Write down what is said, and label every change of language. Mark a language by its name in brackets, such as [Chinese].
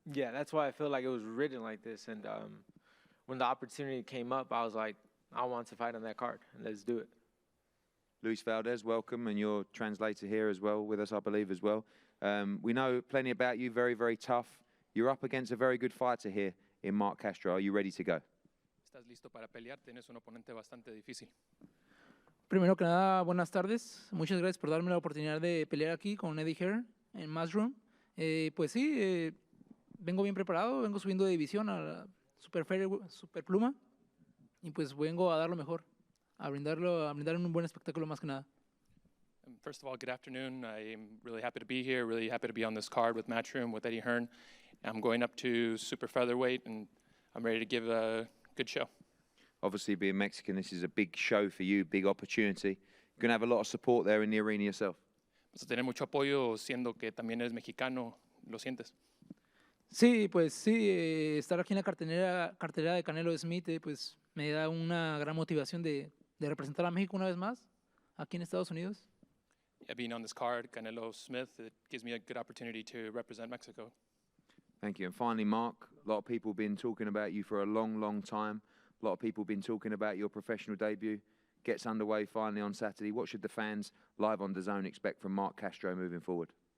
[English] Yeah, that's why I feel like it was written like this. And when the opportunity came up, I was like, I want to fight on that card. Let's do it. Luis Valdez, welcome, and your translator here as well with us, I believe, as well. We know plenty about you, very, very tough. You're up against a very good fighter here in Mark Castro. Are you ready to go? [Spanish] ¿Estás listo para pelear? Tienes un oponente bastante difícil. Primero que nada, buenas tardes. Muchas gracias por darme la oportunidad de pelear aquí con Eddie Hearn en Matchroom. Pues sí, vengo bien preparado, vengo subiendo de división a la super pluma y pues vengo a dar lo mejor, a brindar un buen espectáculo más que nada. [English] First of all, good afternoon. I'm really happy to be here, really happy to be on this card with Matchroom, with Eddie Hearn. I'm going up to super featherweight, and I'm ready to give a good show. Obviously, being Mexican, this is a big show for you, big opportunity. You're going to have a lot of support there in the arena yourself. [Spanish] Vas a tener mucho apoyo, siendo que también eres mexicano, ¿lo sientes? Sí, pues sí, estar aquí en la cartelera de Canelo Smith, pues me da una gran motivación de representar a México una vez más, aquí en Estados Unidos. [English] Yeah, being on this card, Canelo Smith, it gives me a good opportunity to represent Mexico. Thank you. And finally, Mark, a lot of people have been talking about you for a long, long time. A lot of people have been talking about your professional debut. Gets underway finally on Saturday. What should the fans live on DAZN expect from Mark Castro moving forward?